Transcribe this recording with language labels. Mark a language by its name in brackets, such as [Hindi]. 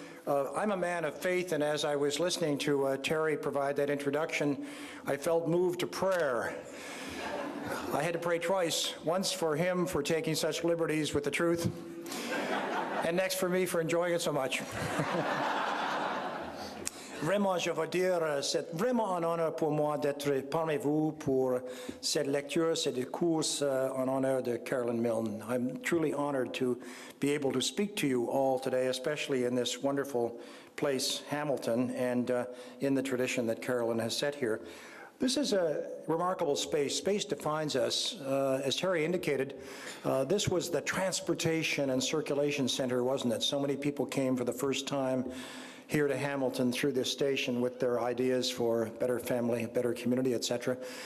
[English] I'm a man of faith, and as I was listening to Terry provide that introduction, I felt moved to prayer. I had to pray twice, once for him for taking such liberties with the truth, and next for me for enjoying it so much. [French] Vraiment, je veux dire, c'est vraiment un honneur pour moi d'être parmi vous pour cette lecture, ce discours en honneur de Carolyn Milne. [English] I'm truly honored to be able to speak to you all today, especially in this wonderful place, Hamilton, and in the tradition that Carolyn has set here. This is a remarkable space. Space defines us. As Terry indicated, this was the transportation and circulation center, wasn't it? So many people came for the first time here to Hamilton through this station with their ideas for better family, better community, etc.